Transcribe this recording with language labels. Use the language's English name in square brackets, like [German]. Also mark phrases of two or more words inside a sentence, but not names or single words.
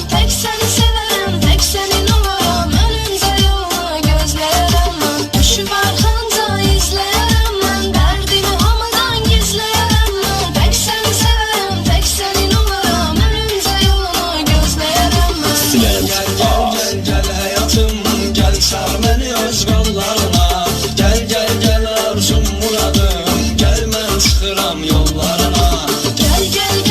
[Azerbaijani] Tək səni sevərəm, tək sənin olaram, ölüncə yolunu gözləyərəm mən. Düşüb arxanca izləyərəm mən, dərdimi hamıdan gizləyərəm mən. Tək səni sevərəm, tək sənin olaram, ölüncə yolunu gözləyərəm mən. [Turkish] Gel gel gel gel hayatım, gel sar beni öz qollarına. Gel gel gel [Azerbaijani] arzum muradım, gel mən çıxıram yollarına. [Turkish] Gel gel